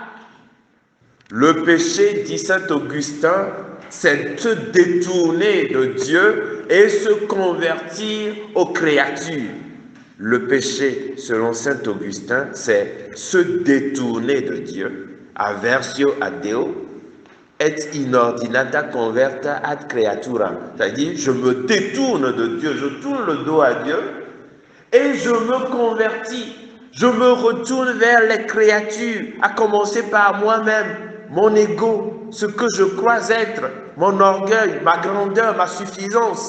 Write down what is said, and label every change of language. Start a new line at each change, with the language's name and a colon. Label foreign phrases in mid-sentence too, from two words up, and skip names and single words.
French: Le péché, dit saint Augustin, c'est se détourner de Dieu et se convertir aux créatures. Le péché, selon saint Augustin, c'est se détourner de Dieu.
Latin: Aversio ad Deo et inordinata converta ad creaturam.
French: C'est-à-dire, je me détourne de Dieu, je tourne le dos à Dieu et je me convertis. Je me retourne vers les créatures, à commencer par moi-même, mon ego, ce que je crois être, mon orgueil, ma grandeur, ma suffisance.